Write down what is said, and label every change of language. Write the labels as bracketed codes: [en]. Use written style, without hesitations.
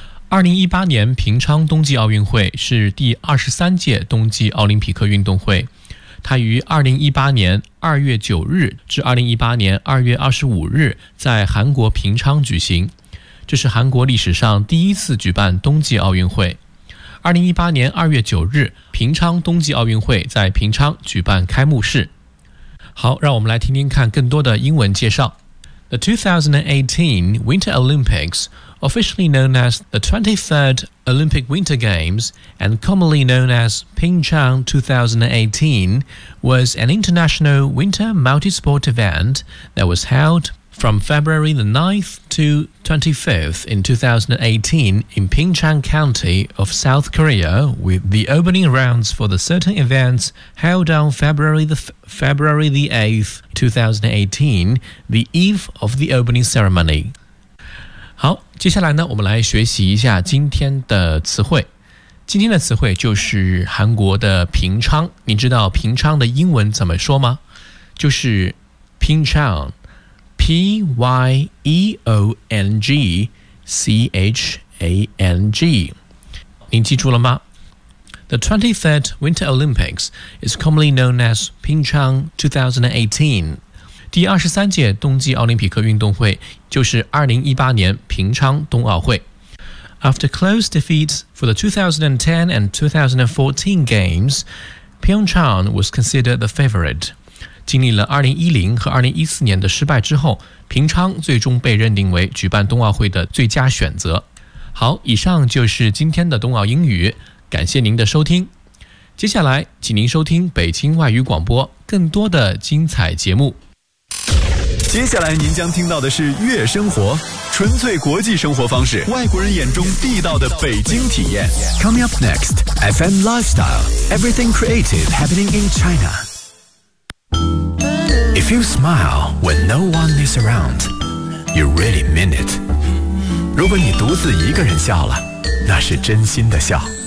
[zh] 2018年平昌冬季奥运会是第23届冬季奥林匹克运动会，它于2018年2月9日至2018年2月25日在韩国平昌举行，这是韩国历史上第一次举办冬季奥运会。 2018年2月9日平昌冬季奥运会在平昌举办开幕式。好，让我们来听听看更多的英文介绍。 [en] The 2018 Winter Olympics,officially known as the 23rd Olympic Winter Games and commonly known as Pyeongchang 2018, was an international winter multi-sport event that was held from February the 9th to 25th in 2018 in Pyeongchang County of South Korea, with the opening rounds for the certain events held on February the 8th, 2018, the eve of the opening ceremony. [zh] 好，接下来呢，我们来学习一下今天的词汇。今天的词汇就是韩国的平昌。你知道平昌的英文怎么说吗？就是 Pyeongchang, P-Y-E-O-N-G-C-H-A-N-G。您记住了吗？ [en] The 23rd Winter Olympics is commonly known as Pyeongchang 2018. [zh] 第23届冬季奥林匹克运动会就是2018年平昌冬奥会。 [en] After close defeats for the 2010 and 2014 Games, Pyeongchang was considered the favorite. [zh] 经历了2010和2014年的失败之后，平昌最终被认定为举办冬奥会的最佳选择。好，以上就是今天的冬奥英语，感谢您的收听。接下来，请您收听北京外语广播更多的精彩节目。接下来您将听到的是悦生活，纯粹国际生活方式，外国人眼中地道的北京体验。 [en] Coming up next, FM Lifestyle, Everything Creative Happening in China. If you smile when no one is around, you really mean it. [zh] 如果你独自一个人笑了，那是真心的笑。